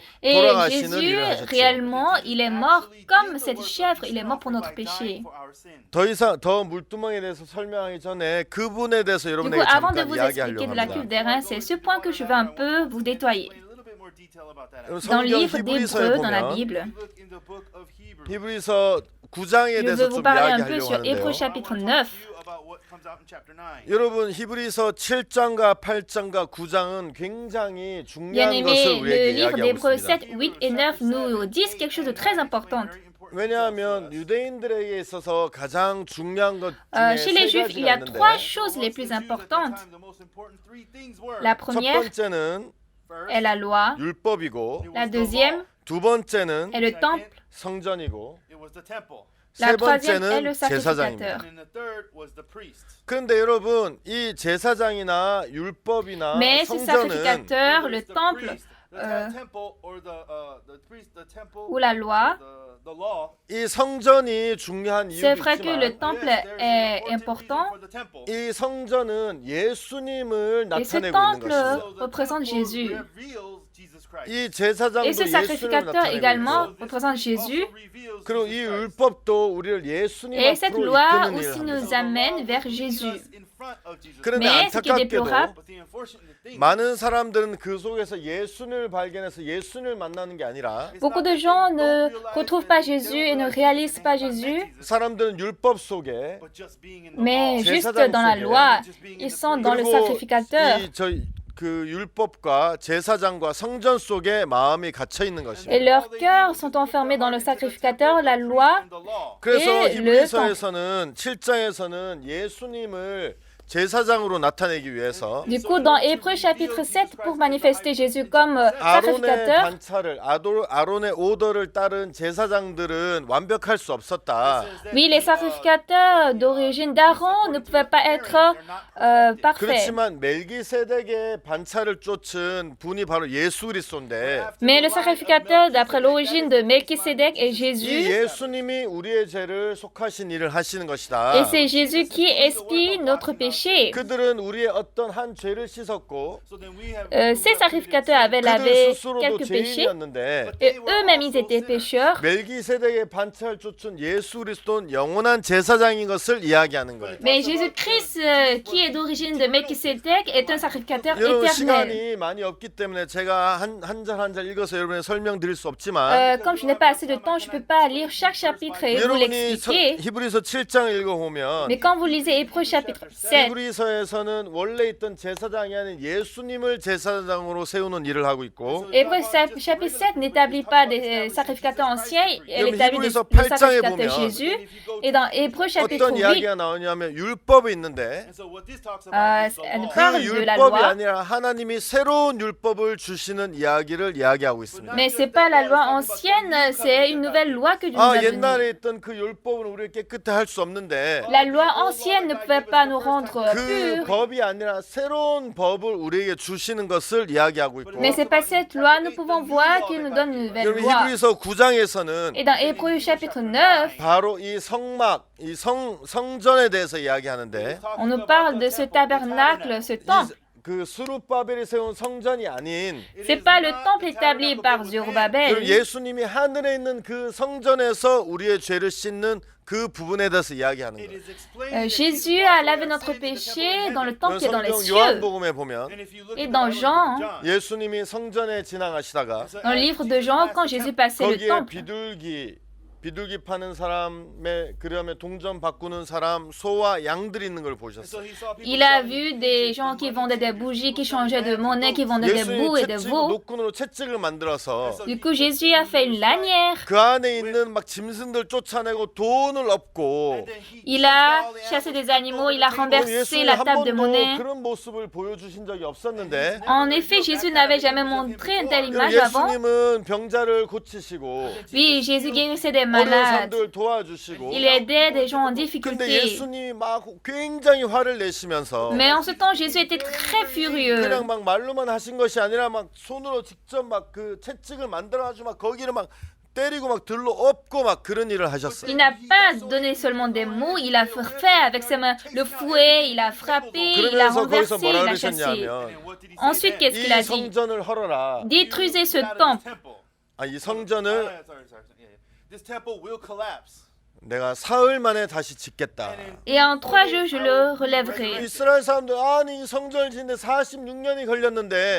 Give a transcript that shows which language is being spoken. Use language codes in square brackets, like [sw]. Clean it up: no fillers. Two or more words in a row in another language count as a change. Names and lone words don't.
[fr] Et [ko] 돌아가시는 [fr] Jésus, [ko] 일을 하셨죠. [fr] réellement, il est mort comme cette chèvre, il est mort pour notre péché. [ko] 더 이상 더 물두멍에 대해서 설명하기 전에 그분에 대해서 [fr] Du coup, [ko] 여러분에게 [fr] avant de [ko] 잠깐 [fr] vous expliquer [ko] 이야기하려고 [fr] de la cuve [ko] 합니다. [fr] des reins, c'est ce point que je veux un peu vous détailler. [ko] 여러분, [fr] Dans le [ko] 성경 [fr] livre [ko] 히브리서에 [fr] d'Hébreux, dans la [ko] 보면 [fr] Bible, [ko] 히브리서 9장에 [fr] je veux [ko] 대해서 [fr] vous [ko] 좀 [fr] parler un peu [ko] 이야기하려고 [fr] sur Hébreux [ko] 하는데요. [fr] chapitre 9. [ko] 여러분 히브리서 7장과 8장과 9장은 굉장히 중요한 것을 [fr] Bien-aimés, le [ko] 우리에게 [fr] livre [ko] 이야기하고 [fr] d'Hébreux [ko] 있습니다. [fr] 7, 8 et 9 nous disent quelque chose de très important. [ko] 왜냐하면 유대인들에게 있어서 가장 중요한 것 [fr] Chez [ko] 중에 [fr] les [ko] 세 [fr] Juifs, il y [ko] 가지가 [fr] a trois [ko] 있는데 [fr] choses les plus importantes. La [ko] 첫 [fr] première [ko] 번째는 [fr] est la loi, [ko] 율법이고 [fr] la deuxième [ko] 두 번째는 [fr] est le temple, [ko] 성전이고 [fr] la [ko] 세 [fr] troisième est [ko] 번째는 [fr] le [ko] 제사장입니다. [fr] sacrificateur. [ko] 그런데 여러분 이 제사장이나 율법이나 [fr] Mais ce [ko] 성전은 [fr] sacrificateur, le temple ou la loi, [ko] 이 성전이 중요한 [fr] c'est [ko] 이유도 [fr] vrai que le [ko] 있지만 [fr] temple est important [ko] 이 성전은 예수님을 [fr] et ce [ko] 나타내고 있는 [fr] temple [ko] 것입니다. [fr] représente Jésus. [ko] 이 제사장도 [fr] Et ce [ko] 예수를 [fr] sacrificateur [ko] 나타내고 [fr] également [ko] 있고 [fr] représente Jésus. [ko] 그리고 이 율법도 우리를 예수님 [fr] Et cette [ko] 앞으로 [fr] loi [ko] 이끄는 일을 [fr] aussi [ko] 합니다. [fr] nous amène vers Jésus. [ko] 그런데 [fr] Mais ce qui est [ko] 안타깝게도 [fr] déplorable, [ko] 많은 사람들은 그 속에서 예수님을 발견해서 예수님을 만나는 게 아니라 [fr] beaucoup de gens ne retrouvent pas Jésus et ne réalisent pas Jésus, [ko] 사람들은 율법 속에 [fr] mais juste dans la loi, ils sont dans le sacrificateur. [ko] 그 율법과 제사장과 성전 속에 마음이 갇혀 있는 [fr] Et [ko] 것입니다. [fr] leurs cœurs sont enfermés dans le sacrificateur, la loi. [ko] 그래서 [fr] et le [ko] 히브리서에서는 7장에서는 예수님을 제사장으로 나타내기 위해서 [fr] Du coup, dans Hébreux chapitre 7, pour manifester Jésus comme [ko] 아론의 [fr] sacrificateur, [ko] 반차를 아론의 오더를 따른 제사장들은 완벽할 수 없었다. [fr] oui, les sacrificateurs d'origine d'Aaron ne pouvaient pas être parfaits. [ko] 그렇지만 멜기세덱의 반차를 쫓은 분이 바로 예수 그리스도인데 [fr] Mais le sacrificateur, d'après l'origine de Melchisédek, est [ko] 이 [fr] Jésus. [ko] 예수님이 우리의 죄를 속하신 일을 하시는 것이다. [fr] Et c'est Jésus qui expie notre péché. [ko] 그들은 우리의 어떤 한 죄를 씻었고 [fr] Ces sacrificateurs avaient [ko] 그들 [fr] lavé [ko] 스스로도 [fr] quelques péchés. [ko] 죄인이었는데 [fr] Et eux-mêmes, ils étaient pécheurs. [ko] 멜기세덱의 반차를 쫓은 예수 그리스도는 영원한 제사장인 것을 이야기하는 거예요. [fr] Mais Jésus-Christ, qui est d'origine de Melchisédek, est un sacrificateur [ko] 여러분 [fr] éternel. [ko] 시간이 많이 없기 때문에 제가 한 절 한 절 읽어서 여러분에 설명드릴 수 없지만 [fr] Comme je n'ai pas assez de temps, je ne peux pas lire chaque chapitre et vous [ko] 여러분이 [fr] l'expliquer. [ko] 히브리서 7장 읽어보면 [fr] Mais quand vous lisez Hébreux chapitre 7, [ko] 히브리서에서는 원래 있던 제사장이 아닌 예수님을 제사장으로 세우는 일을 하고 있고 [fr] Hébreux chapitre 7 n'établit pas des sacrificateurs anciens, elle [ko] 여러분, [fr] établit [ko] 히브리서 [fr] le [ko] 8장에 [fr] sacrificateur [ko] 보면 [fr] Jésus. Et dans Hébreux chapitre [ko] 어떤 [fr] 8, [ko] 이야기가 나오냐면 율법이 있는데 [fr] elle [ko] 그 [fr] parle de la [ko] 율법이 [fr] loi. [ko] 아니라 하나님이 새로운 율법을 주시는 이야기를 이야기하고 있습니다. [fr] Mais c'est pas la loi ancienne, c'est une nouvelle loi que Dieu nous [ko] 아 [fr] a donnée. [ko] 옛날에 있던 그 율법은 우리를 깨끗해 할 수 없는데 [fr] La loi ancienne ne pouvait pas nous rendre [ko] 그 [fr] purs. [ko] 법이 아니라 새로운 법을 우리에게 주시는 것을 이야기하고 있고 [fr] Mais c'est pas cette loi, nous pouvons voir qu'il nous donne une nouvelle [ko] 여러분 [fr] loi. [ko] 히브리서 9장에서는 [fr] Et dans Hébreux chapitre 9, [ko] 바로 이 성막, 이 성전에 대해서 이야기하는데 [fr] on nous parle de ce tabernacle, ce temple. [ko] 그 스룹바벨이 세운 성전이 아닌 [fr] C'est pas le temple établi par [ko] 여러분 [fr] Zorobabel. [ko] 예수님이 하늘에 있는 그 성전에서 우리의 죄를 씻는 그 부분에 대해서 이야기하는 거예요. [fr] Jésus a lavé notre péché dans le temple qui est dans les [ko] 성경 [fr] cieux. [ko] 요한복음에 보면 [fr] Et dans Jean, [ko] 예수님이 성전에 지나가시다가 [fr] dans le livre de Jean, quand Jésus passait le [ko] 거기에 [fr] temple, [ko] 비둘기 비둘기 파는 사람의 그다음에 동전 바꾸는 사람, 소와 양들이 있는 걸 [en] And [ko] 보셨어요. [en] so he saw people [fr] Il a [en] selling [fr] vu des gens qui vendaient des bougies, qui changeaient de monnaie, qui vendaient des bouts [ko] 예수님이 [fr] et des [ko] 채찍, [fr] veaux. [ko] 노끈으로 채찍을 만들어서 [fr] Du coup, Jésus a fait une lanière. [ko] 그 안에 있는 막 짐승들 쫓아내고 돈을 엎고 [en] and then he [fr] Il a chassé des animaux, il a renversé [ko] 예수님 [fr] la [ko] 한 [fr] table de [ko] 번도 [fr] monnaie. [ko] 그런 모습을 보여주신 적이 없었는데 [fr] En effet, Jésus n'avait jamais montré une telle image avant. [ko] 예수님은 병자를 고치시고 [fr] Oui, Jésus guérissait des [ko] 어려운 [fr] malades. [ko] 사람들 도와주시고 [fr] Il aidait des gens en [ko] 근데 [fr] difficulté. [ko] 예수님이 막 굉장히 화를 내시면서 [fr] Mais en ce temps, Jésus était très furieux. [ko] 그냥 막 말로만 하신 것이 아니라 막 손으로 직접 막 그 채찍을 만들어가지고 막 거기를 막 때리고 막 들로 엎고 막 그런 일을 하셨어요. [fr] Il n'a pas donné seulement des mots, il a fait avec ses mains le fouet, il a frappé, il a [ko] 그러면서 거기서 [fr] renversé, [ko] 뭐라 [fr] il a chassé. [ko] 그러셨냐면 [en] and what did he say [fr] Ensuite, [en] then? [fr] qu'est-ce qu'il a [ko] 이 [fr] dit? [ko] 성전을 헐어라. [fr] Détruisez ce [en] Get out of this [fr] temple. [en] temple. [ko] 아, 이 성전을 [en] Sorry. Yeah. This temple will collapse. [ko] 내가 사흘 만에 다시 짓겠다. [fr] Et en 3 jours, je le relèverai. [ko] 이스라엘 사람들 아니 이 성전을 짓는데 46년이 걸렸는데